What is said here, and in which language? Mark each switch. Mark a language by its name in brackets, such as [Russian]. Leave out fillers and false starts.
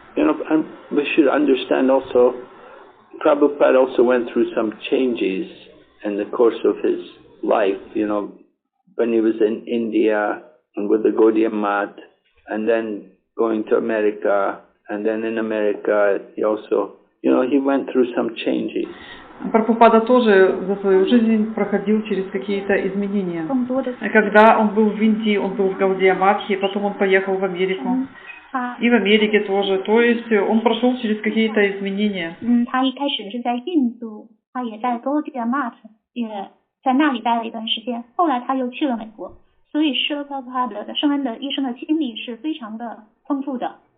[English] And we should understand also, Prabhupada also went through some changes in the course of his life, when he was in India and with the Gaudiya Math, and then going to America, and then in America he also, he went through some changes. [Russian] Прабхупада тоже за свою жизнь проходил через какие-то изменения. Когда он был в Индии, он был в Гаудия Матхе, потом он поехал в Америку. И в Америке тоже. То есть он прошел через какие-то изменения. [Chinese] 他一开始是在印度，他也在 Gaudiya Math 在那里待了一段时间，后来他又去了美国，所以Srila Prabhupada的圣恩的一生的经历是非常的丰富的。